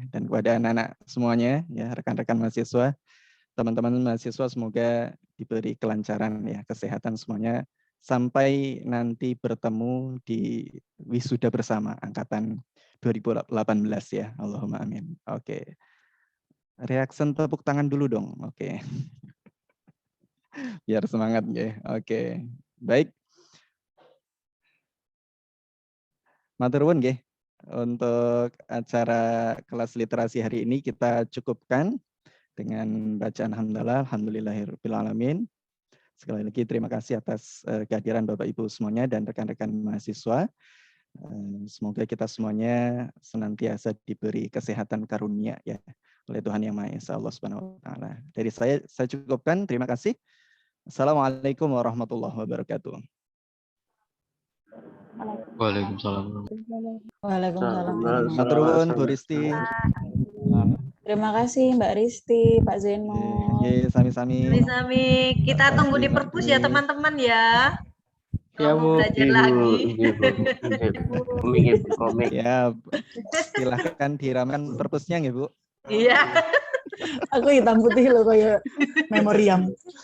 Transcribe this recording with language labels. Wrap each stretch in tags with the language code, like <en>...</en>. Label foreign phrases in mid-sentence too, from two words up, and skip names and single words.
<id>Dan kepada anak-anak semuanya, ya rekan-rekan mahasiswa, teman-teman mahasiswa, semoga diberi kelancaran, ya kesehatan semuanya, sampai nanti bertemu di wisuda bersama angkatan 2018 ya.</id> <ar>اللهم آمين. Oke.</ar> <id>Reaction tepuk tangan dulu dong. Oke. Biar semangat ya. Oke. Baik.</id> <jv>Matur nuwun nggih.</jv> <id>Untuk acara kelas literasi hari ini kita cukupkan dengan bacaan hamdalah,</id> <ar>الحمد لله رب العالمين.</ar> <id>Sekali lagi terima kasih atas kehadiran Bapak Ibu semuanya dan rekan-rekan mahasiswa. Semoga kita semuanya senantiasa diberi kesehatan karunia ya oleh Tuhan Yang Maha Esa,</id> <ar>الله سبحانه وتعالى.</ar> <id>Dari saya cukupkan. Terima kasih.</id> <ar>السلام عليكم ورحمة الله وبركاته. Waalaikumsalam. Waalaikumsalam.</ar> <jv>Matur nuwun Bu Risti.</jv> <id>Terima kasih Mbak Risti, Pak Zeno. Sami-sami. Sami-sami. Kita tunggu di perpus ya teman-teman ya. Ya Kalau mau Bu, belajar lagi. Komik. Ya, silahkan diramekan perpusnya ya Bu. Iya. Aku hitam putih loh kayak memoriam.</id>